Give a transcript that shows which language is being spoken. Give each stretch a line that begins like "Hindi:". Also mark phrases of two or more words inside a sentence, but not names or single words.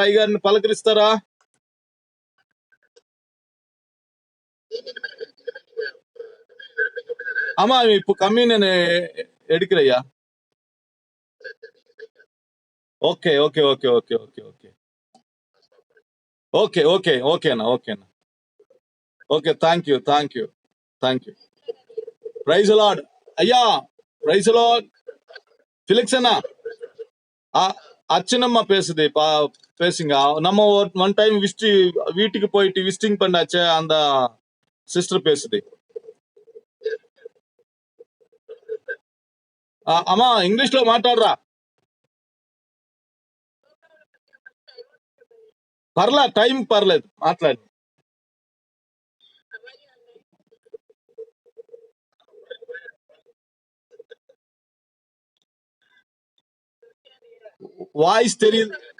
Telugu: అయ్యగారిని పలకరిస్తారా? అమ్మా, ఇప్పుడు కమ్యూనియన్ ఎడికిరయ్యా.
English: Okay, okay, okay, okay, okay, okay, okay, okay, okayna, okayna, okay. Thank you, thank you, thank you. Praise Lord.
Telugu: అయ్యా,
English: Praise Lord.
Telugu: ఫిలిక్స్ అన్నా,
Tamil: அச்சனம்மா பேசுது பேசுங்க. நம்ம
English: one time
Tamil: வீட்டுக்கு போயிட்டு விசிட்டிங் பண்ணாச்சே, அந்த சிஸ்டர் பேசுது.
Telugu: అమ్మా, ఇంగ్లీష్ లో మాట్లాడరా. టైం పర్లేదు, మాట్లాడు. వాయిస్ తెలియదు.